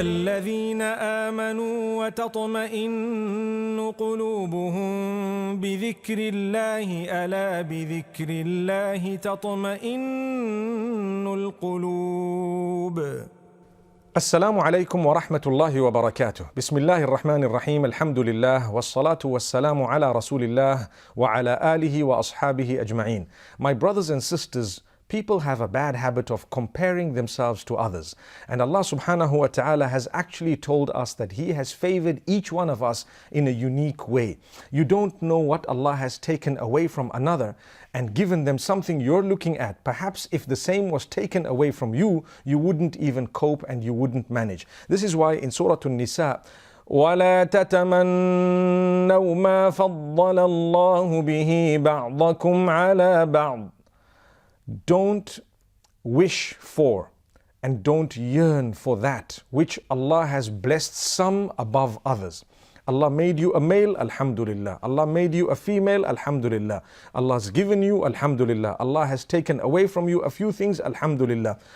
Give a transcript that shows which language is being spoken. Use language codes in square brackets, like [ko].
[ar] الذين آمنوا وتطمئن قلوبهم بذكر الله ألا بذكر الله تطمئن القلوب. السلام عليكم ورحمة الله وبركاته. بسم الله الرحمن الرحيم. الحمد لله والصلاة والسلام على رسول الله وعلى آله وأصحابه أجمعين. [en] My brothers and sisters, people have a bad habit of comparing themselves to others. And Allah subhanahu wa ta'ala has actually told us that He has favored each one of us in a unique way. You don't know what Allah has taken away from another and given them something you're looking at. Perhaps if the same was taken away from you, you wouldn't even cope and you wouldn't manage. This is why in Surah An-Nisa, [ar] وَلَا تَتَمَنَّوْا مَا فَضَّلَ اللَّهُ بِهِ بَعْضَكُمْ عَلَى بَعْضٍ. [en] Don't wish for and don't yearn for that which Allah has blessed some above others. Allah made you a male, alhamdulillah. Allah made you a female, alhamdulillah. Allah has given you, alhamdulillah. Allah has taken away from you a few things, alhamdulillah.